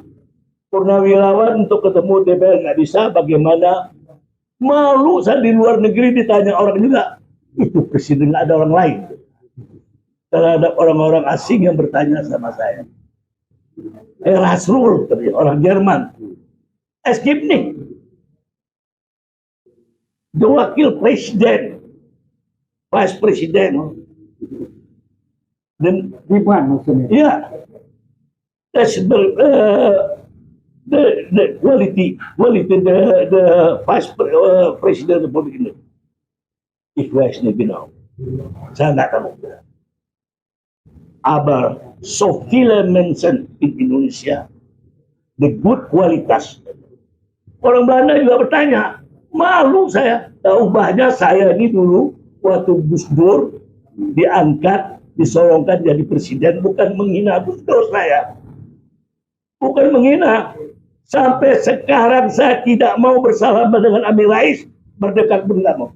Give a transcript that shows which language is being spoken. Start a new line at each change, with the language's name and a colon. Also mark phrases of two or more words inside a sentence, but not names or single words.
Indonesian: Purnawirawan untuk ketemu DPR nggak bisa, bagaimana? Malu saya di luar negeri ditanya orang juga. Itu presiden, nggak ada orang lain. Terhadap orang-orang asing yang bertanya sama saya. Rasrul, orang Jerman.
German: Es gibt nicht.
Indonesian: The wakil presiden, vice presiden, dan Gibran maksudnya. ya,
English: the the President Republik Indonesia.
German: Ich weiß nicht genau.
Indonesian: Saya nggak tahu.
German: Aber so viele Menschen in Indonesia,
English: the good
German: kualitas.
Indonesian: Orang Belanda juga bertanya, malu saya. Tahu banyak saya ini dulu waktu Gus Dur diangkat, disorongkan jadi presiden, bukan menghina Gus Dur saya. Bukan menghina. Sampai sekarang saya tidak mau bersalaman dengan Amin Rais, berdekat tidak mau.